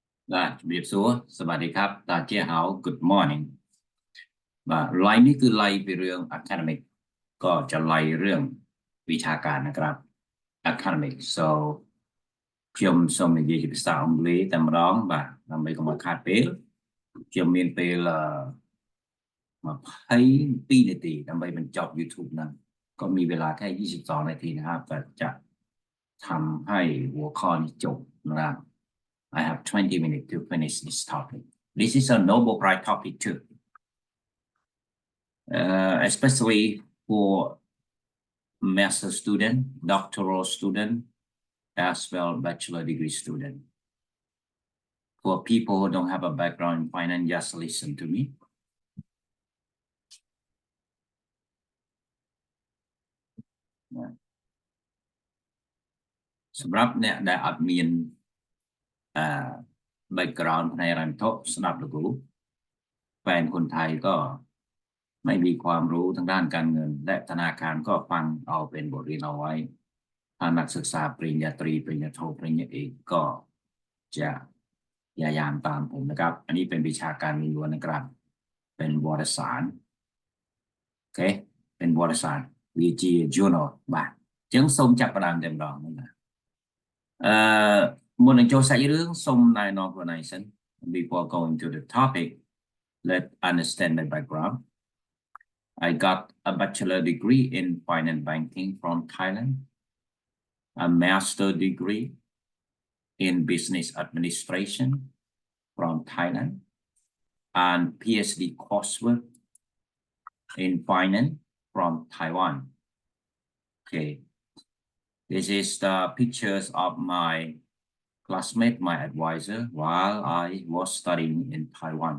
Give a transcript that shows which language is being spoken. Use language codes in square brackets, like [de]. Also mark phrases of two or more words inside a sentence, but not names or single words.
[th] ได้เรียบสัวสวัสดีครับตาเจ้าเฮา [en] Good morning [th] ไลน์นี้คือไลน์ไปเรื่อง academic ก็จะไล่เรื่องวิชาการนะครับ [en] academic so [km] ខ្ញុំសូមនិយាយជាភាសាអង់គ្លេសតែម្ដងបាទដើម្បីកុំឲ្យខាតពេលខ្ញុំមានពេល 22នាទីដើម្បីបញ្ចប់ YouTube ហ្នឹងក៏ [th] มีเวลาแค่22นาทีนะครับแต่จะทำให้หัวข้อนี้จบนะครับ [en] I have 20 minutes to finish this topic. This is a Nobel Prize topic too, especially for master student, doctoral student, as well bachelor degree student. For people who don't have a background in finance, just listen to me. [km] สำหรับអ្នកដែលអត់មានbackground ផ្នែកហិរញ្ញវត្ថុស្ដាប់លោកគ្រូ [th] แฟนคนไทยก็ไม่มี ความรู้ทางด้านการเงินและธนาคารก็ฟังเอาเป็นบทเรียนเอาไว้ถ้านักศึกษาปริญญาตรีปริญญาโทปริญญาเอกก็จะพยายามตามผมนะครับอันนี้เป็นวิชาการล้วนๆนะครับเป็นวารสารโอเคเป็นวารสาร VG Journal [km] បាទអញ្ចឹងសូមចាប់ផ្ដើមតែម្ដងណា មុននឹងចូលសាច់រឿងសូមណែនាំខ្លួនឯងសិន [en] before going to the topic let's understand the background I got a bachelor degree in finance banking from Thailand a master degree in business administration from Thailand and PhD coursework in finance from Taiwan okay this is the pictures of my classmate, my advisor, while I was studying in Taiwan.